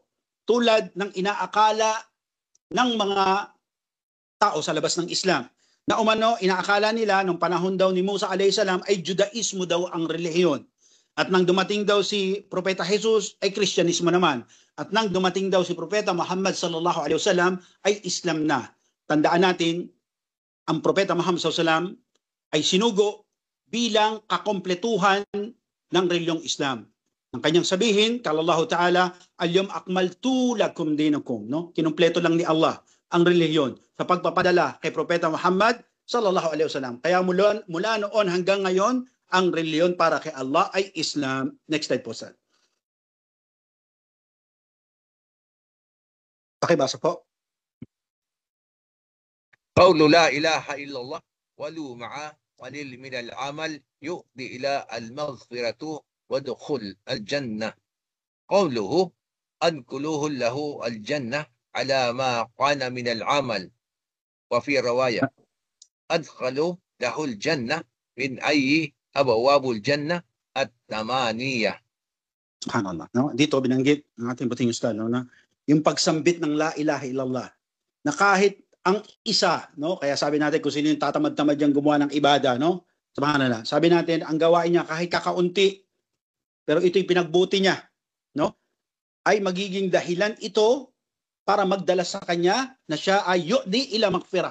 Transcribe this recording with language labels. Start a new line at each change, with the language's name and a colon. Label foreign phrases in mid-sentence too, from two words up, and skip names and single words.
Filipino: Tulad ng inaakala ng mga tao sa labas ng Islam. Na umano, inaakala nila nung panahon daw ni Musa a.s. ay Judaismo daw ang relihiyon. At nang dumating daw si Propeta Jesus ay Kristyanismo naman. At nang dumating daw si Propeta Muhammad
Arabic: صلى الله عليه وسلم
Filipino: ay Islam na. Tandaan natin, ang Propeta Muhammad
Arabic: صلى الله عليه وسلم
Filipino: ay sinugo bilang kakompletuhan ng reliyong Islam. Ang kanyang sabihin,
Arabic: قال الله تعالى, اليوم أكملت لكم دينكم,
Filipino: no? Kinumpleto lang ni Allah ang reliyon sa pagpapadala kay Propeta Muhammad
Arabic: صلى الله عليه وسلم.
Filipino: Kaya mula noon hanggang ngayon, ang reliyon para kay Allah ay Islam.
English: Next slide
Filipino: po, sir. Pakibasa po.
Arabic: قول لا إله إلا الله ولو مع قليل من العمل يؤدي إلى المغفرة ودخول الجنة. قوله أدخلوه له الجنة على ما كان من العمل. وفي رواية أدخلوا له الجنة من أي أبواب الجنة الثمانية.
Filipino: Subhanallah. No? Dito binanggit ng ating buting ustad, no, na yung pagsambit ng
Arabic: لا إله إلا الله
Filipino: na kahit ang isa, no, kaya sabi natin kung sino yung tatamad-tamad yung gumawa ng ibada, no, subhanallah, sabi natin ang gawain niya kahit kakaunti pero ito'y pinagbuti niya, no, ay magiging dahilan ito para magdala sa kanya na siya ay
Arabic: يؤدي إلى مغفرة.